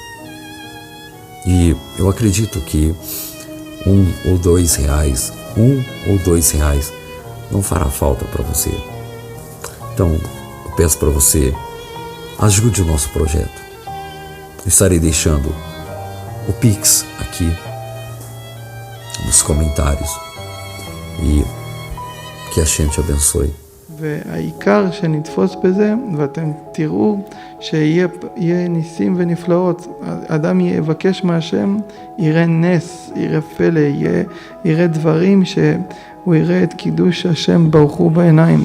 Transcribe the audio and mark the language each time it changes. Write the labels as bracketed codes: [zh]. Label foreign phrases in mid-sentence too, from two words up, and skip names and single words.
[pt] E eu acredito que R$1 ou R$2, R$1 ou R$2 não fará falta para você. Então, eu peço para você, ajude o nosso projeto. Eu estarei deixando o Pix aqui nos comentários. E que a Hashem te abençoe. [he] והעיקר שנתפוס בזה, ואתם תראו שיהיה ניסים ונפלאות. אדם יבקש מהשם, יראה נס, יראה פלא, יראה דברים שהוא יראה את קידוש השם ברוך הוא בעיניים.